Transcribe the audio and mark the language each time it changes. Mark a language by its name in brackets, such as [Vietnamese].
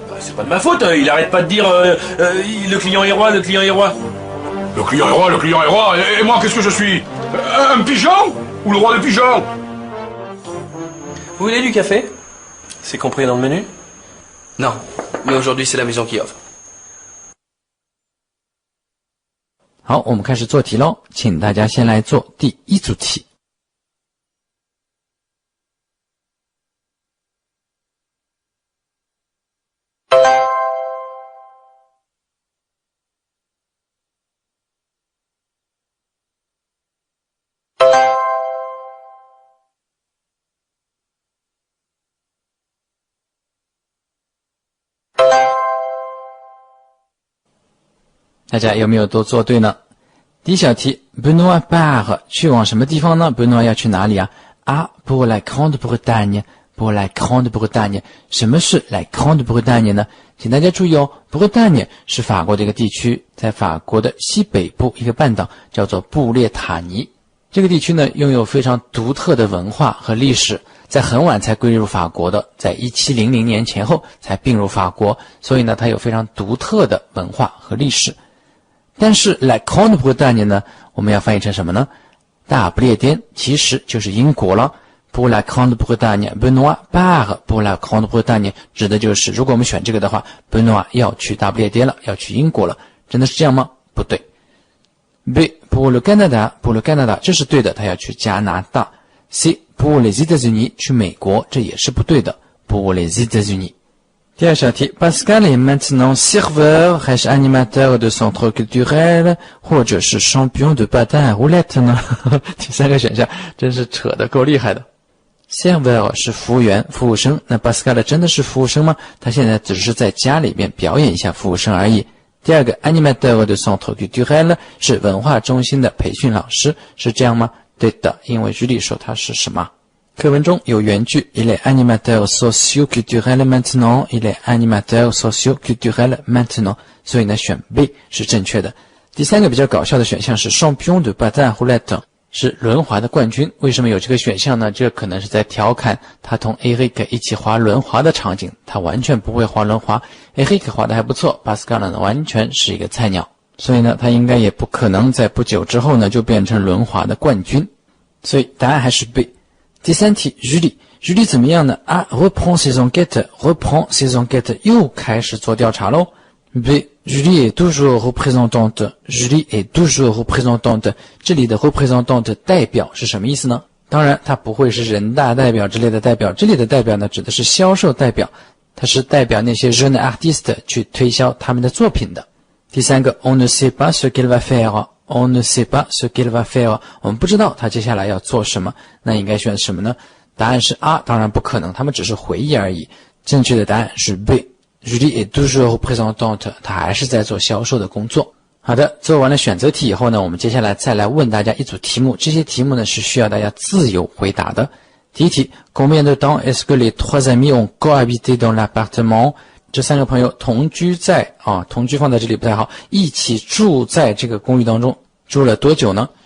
[French] C'est pas de ma faute, il arrête pas de dire le client est roi, le client est roi. Le client est roi, le client est roi, et moi qu'est-ce que je suis? Un pigeon? Ou le roi des pigeons? Vous voulez du café? C'est compris dans le menu? Non, mais aujourd'hui c'est la maison qui offre. [Chinese] 好，我们开始做题喽，请大家先来做第一组题。大家有没有都做对呢？第一小题 Benoît part 去往什么地方呢？Benoît 要去哪里啊？ [French] Ah, pour la Grande Bretagne, pour la Grande Bretagne. [Chinese] 什么是 la Grande Bretagne 呢？请大家注意哦 Bretagne 是法国的一个地区，在法国的西北部一个半岛，叫做布列塔尼。这个地区呢，拥有非常独特的文化和历史，在很晚才归入法国的，在1700年前后才并入法国，所以呢，它有非常独特的文化和历史。但是 La Grande Bretagne 呢，我们要翻译成什么呢？大不列颠其实就是英国了。 [French] Pour la Grande Bretagne, [Chinese] Benoît part pour la Grande Bretagne 指的就是如果我们选这个的话 Benoît 要去大不列颠了，要去英国了。真的是这样吗？不对。 B [French] pour le Canada, pour le Canada [Chinese] 这是对的，他要去加拿大。 C [French] pour les États-Unis [Chinese] 去美国，这也是不对的。 Pour les États-Unis。 [French] 第二小题 Pascal est maintenant serveur 还是 animateur de centre culturel [Chinese] 或者是 [French] champion de patin à roulettes 呢？ [Chinese] 第三个选项真是扯得够厉害的。serveur 是服务员、服务生，那 Pascal 真的是服务生吗？他现在只是在家里面表演一下服务生而已。第二个 animateur de centre culturel 是文化中心的培训老师，是这样吗？对的，因为举例说他是什么？课文中有原句 [French] Il est animateur socio-culturel maintenant, il est animateur socio-culturel maintenant [Chinese] 所以呢选 B 是正确的。第三个比较搞笑的选项是 Champion de patin à roulettes 是轮滑的冠军。为什么有这个选项呢？这可能是在调侃他同 Eric 一起滑轮滑的场景，他完全不会滑轮滑， Eric 滑得还不错， Pascal 呢完全是一个菜鸟，所以呢他应该也不可能在不久之后呢就变成轮滑的冠军，所以答案还是 B。第三题 Julie 怎么样呢？ A [French] reprend ses enquêtes [Chinese] 又开始做调查咯。 B [French] Julie est toujours représentante [Chinese] 这里的 représentante 代表是什么意思呢？当然它不会是人大代表之类的代表，这里的代表呢指的是销售代表，它是代表那些 jeune artiste 去推销他们的作品的。 [French] 第三个 On ne sait pas ce qu'elle va faire On ne sait pas ce qu'elle va faire [Chinese] 我们不知道他接下来要做什么，那应该选什么呢？答案是 A 当然不可能，他们只是回忆而已。正确的答案是 B [French] Julie est toujours représentante [Chinese] 他还是在做销售的工作。好的，做完了选择题以后呢，我们接下来再来问大家一组题目，这些题目呢是需要大家自由回答的。第一题 [French] Combien de temps est-ce que les trois amis ont cohabité dans l'appartement [Chinese] 这三个朋友同居在同居放在这里不太好，一起住在这个公寓当中，住了多久呢？